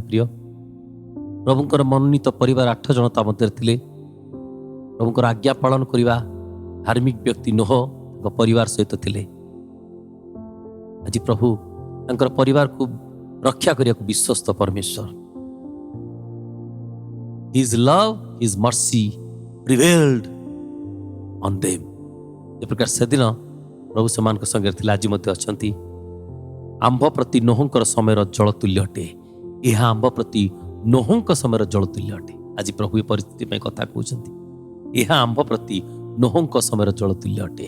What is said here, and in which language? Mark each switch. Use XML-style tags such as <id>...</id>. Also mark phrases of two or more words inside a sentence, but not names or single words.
<or>ପ୍ରିୟ, ପ୍ରଭୁଙ୍କର ମନୋନୀତ ପରିବାର 8 ଜଣ ତା ମଧ୍ୟରେ ଥିଲେ। ପ୍ରଭୁଙ୍କର ଆଜ୍ଞା ପାଳନ କରିବା ଧାର୍ମିକ ବ୍ୟକ୍ତି ନୋହ ତାଙ୍କ ପରିବାର ସହିତ ଥିଲେ। ଆଜି ପ୍ରଭୁ ତାଙ୍କର ପରିବାରକୁ ରକ୍ଷା କରିବାକୁ ବିଶ୍ୱସ୍ତ ପରମେଶ୍ୱର।</or> <en>His love, His mercy prevailed on them।</en> <or>ଯେ ପ୍ରକାର ସେଦିନ ପ୍ରଭୁ ସେମାନଙ୍କ ସଙ୍ଗରେ ଥିଲେ, ଆଜି ମଧ୍ୟ ଅଛନ୍ତି। ଆମ୍ଭ ପ୍ରତି ନୋହଙ୍କର ସମୟର ଜଳ ତୁଲ୍ୟ ଅଟେ। ଏହା ଆମ୍ଭ ପ୍ରତି ନୋହଙ୍କ ସମୟର ଜଳ ତୁଲ୍ୟ ଅଟେ। ଆଜି ପ୍ରଭୁ ଏ ପରିସ୍ଥିତି ପାଇଁ କଥା କହୁଛନ୍ତି। ଏହା ଆମ୍ଭ ପ୍ରତି ନୋହଙ୍କ ସମୟର ଜଳ ତୁଲ୍ୟ ଅଟେ।</or>